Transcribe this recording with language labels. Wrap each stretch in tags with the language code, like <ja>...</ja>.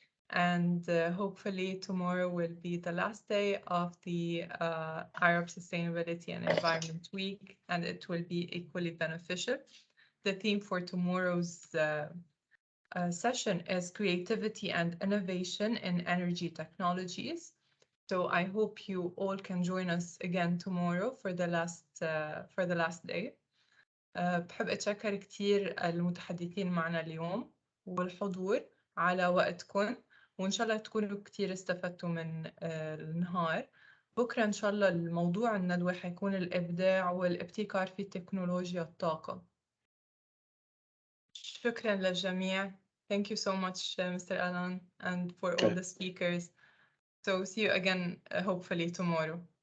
<en>And hopefully tomorrow will be the last day of the Arab Sustainability and Environment Week, and it will be equally beneficial. The theme for tomorrow's session is creativity and innovation in energy technologies. So I hope you all can join us again tomorrow for the last day.</en> <ar>بحب أتشكر كتير المتحدثين معنا اليوم والحضور على وقتكم، وإن شاء الله تكونوا كتير استفدتوا من النهار. بكرة إن شاء الله الموضوع الندوة حيكون الإبداع والابتكار في تكنولوجيا الطاقة. شكرا للجميع.</ar> <en>Thank you so much, Mr. Allen, and for all the speakers. So see you again, hopefully tomorrow.</en>